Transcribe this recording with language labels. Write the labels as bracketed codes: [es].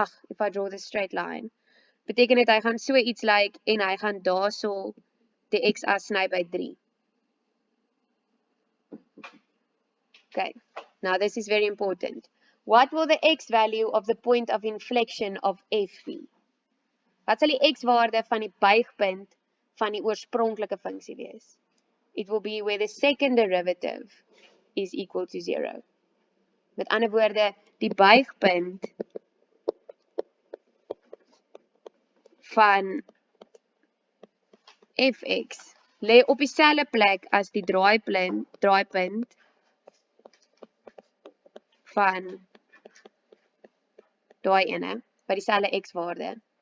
[en] If I draw this straight line, [af] beteken dit hy gaan so iets lyk en hy gaan daarso die x-as sny by 3. [en] Okay, now this is very important. What will the x value of the point of inflection of f be? [af] Wat sal die x-waarde van die buigpunt van die oorspronklike funksie wees? [en] It will be where the second derivative is equal to 0. [af] Met ander woorde, die buigpunt van fx lê op dieselfde plek as die draaipunt van daai ene, by dieselfde x-waarde.